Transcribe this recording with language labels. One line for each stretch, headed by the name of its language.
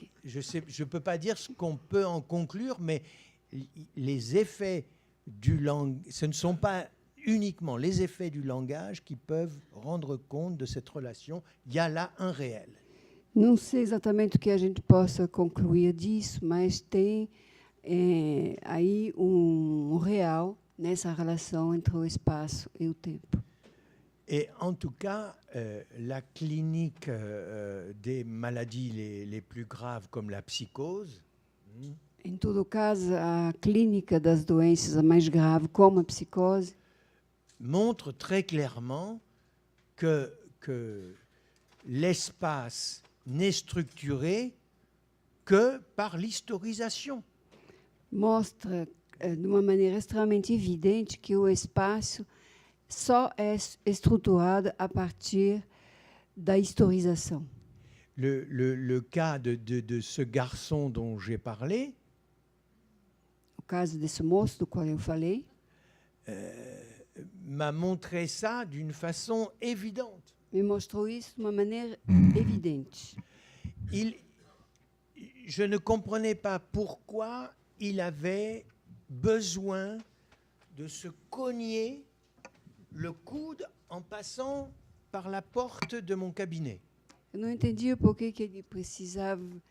French: Je peux pas dire ce qu'on peut en conclure, mais les effets du langage, ce ne sont pas uniquement les effets du langage qui peuvent rendre compte de cette relation. Il y a là un réel.
Portuguese: Não sei exatamente o que a gente possa concluir disso, mas tem aí real nessa relação entre o espaço e o tempo.
French: Et en tout cas, la clinique des maladies les plus graves comme la psychose,
Portuguese: Em todo caso, a clínica das doenças mais graves, como a psicose,
French: montre très clairement que l'espace n'est structuré que par l'historisation.
Portuguese: mostra de uma maneira extremamente evidente que o espaço só é estruturado a partir da historização.
French: Le cas de ce garçon dont j'ai parlé,
Portuguese: O caso desse moço do qual eu falei
French: m'a montré ça d'une façon évidente.
Portuguese: me mostrou isso de uma maneira evidente.
French: Je ne comprenais pas pourquoi il avait besoin de se cogner le coude en passant par la porte de mon cabinet.
Portuguese: Eu não entendia por que ele precisava